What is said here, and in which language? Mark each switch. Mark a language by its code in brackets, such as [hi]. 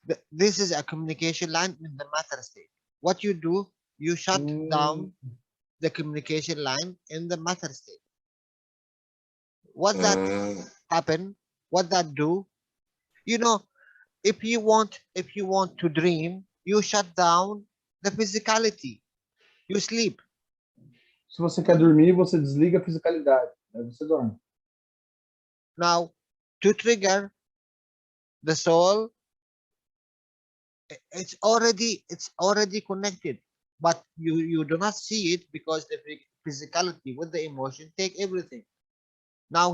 [en] This is a communication line in the matter state. What you do, you shut down the communication line in the matter state. What that happen? What that do? You know, if you want to dream, you shut down the physicality. You sleep. [pt] Se você quer dormir, você desliga a fisicalidade. Aí você dorme. [en] Now, to trigger the soul, it's already connected, but you do not see it because the physicality with the emotion take everything. Now